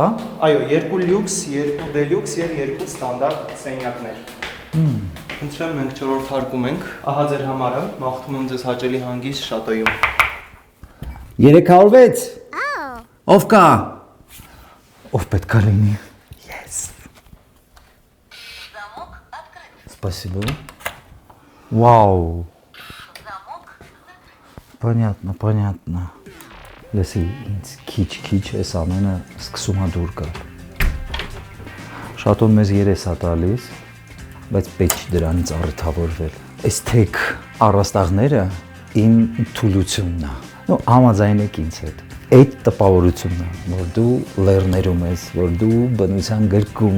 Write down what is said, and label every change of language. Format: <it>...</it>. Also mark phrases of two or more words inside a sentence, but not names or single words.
<hy>Այո, 2 լյուքս, 2 դելյուքս եւ 2 ստանդարտ սենյակներ։ Ընտրեմ, մենք 4-րդ հարկում ենք։ Ահա ձեր համարը, մաղթում եմ ձեզ հաճելի հանգիստ Շատոյում։ 306։ Ով կա։ Ով պետք է լինի։ Yes։</hy> <ru>Замок открыт. Спасибо. Вау. Замок закрыт. Понятно.</ru> <hy>Լսի, ինձ քիչ էս ամենը սկսում է դուր գալ։ Շատոն մեզ երես է տալիս, բայց պետք չի դրանից առթավորվել։ Այս թեք առաստաղները իմ թուլությունն է։ Նո, համաձայնեք ինձ հետ։ Այդ տպավորությունն է, որ դու լեռներում ես, որ դու բնության գրկում</hy>